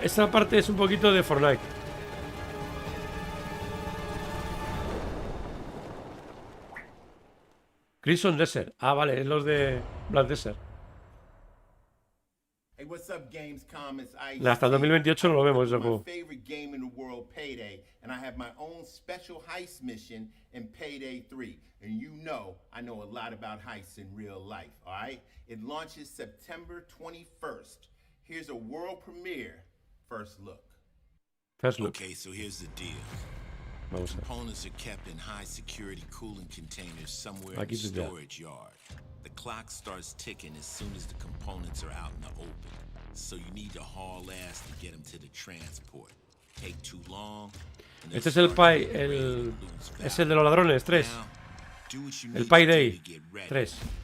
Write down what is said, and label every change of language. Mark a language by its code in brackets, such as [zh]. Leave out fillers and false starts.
[es] Esta parte es un poquito de Fortnite. Crimson Desert. Ah, vale, es los de Black Desert. [en] Hey, what's up, Gamescome? It's Ice. [es] Hasta el 2028 no lo vemos ese juego. [en] My favorite game in the world, Payday, and I have my own special heist mission in Payday 3. And you know, I know a lot about heists in real life, all right? It launches September 21st. Here's a world premiere first look. First look. Okay, so here's the deal. Components are kept in high security cooling containers somewhere in the storage yard. The clock starts ticking as soon as the components are out in the open. So you need to haul ass to get them to the transport. Take too long. [es] Este es el Pay, es el de los ladrones, 3. El Payday 3.